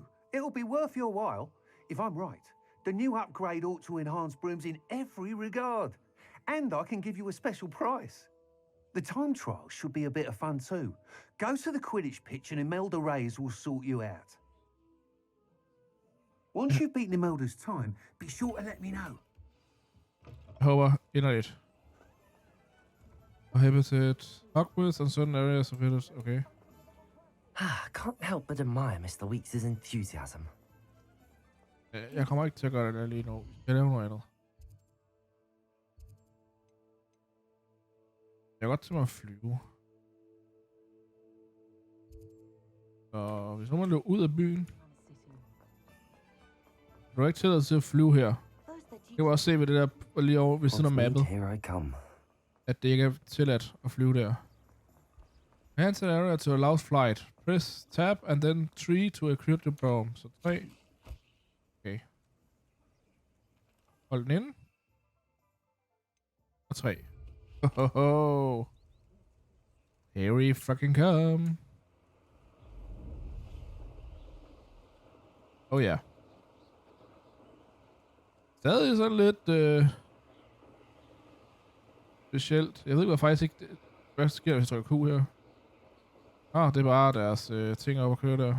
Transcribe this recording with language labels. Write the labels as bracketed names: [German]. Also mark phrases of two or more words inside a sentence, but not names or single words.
[English] It'll be worth your while. If I'm right, the new upgrade ought to enhance brooms in every regard. And I can give you a special price. The time trial should be a bit of fun too. Go to the Quidditch pitch and Imelda Reyes will sort you out. Once you've beaten Imelda's time, be sure to let me know. [Danish] Jeg håber inderligt. [English] Prohibited Hogwarts and certain areas of it. Okay. Can't help but admire Mr. Weeks' enthusiasm. [Danish] Jeg kommer ikke til at gøre det der lige nu. Vi skal lave noget andet. Jeg kan godt til mig at flyve. Så hvis nu man løber ud af byen, du har ikke tilladelse til at flyve her. Jeg kan også se ved det der lige over ved siden af mappet. at det ikke er tilladt at flyve der. [English] Hands an area to allow flight. Press tab and then 3 to equip the bomb. [Danish] Så 3. Okay. Hold den inde. Og 3. Hohoho. [English] Here fucking come. [Danish] Oh ja. Stadig sådan lidt specielt. Jeg ved ikke, hvad faktisk ikke... Hvad sker, hvis jeg trykker Q her? Ah, det er bare deres ting op at køre der.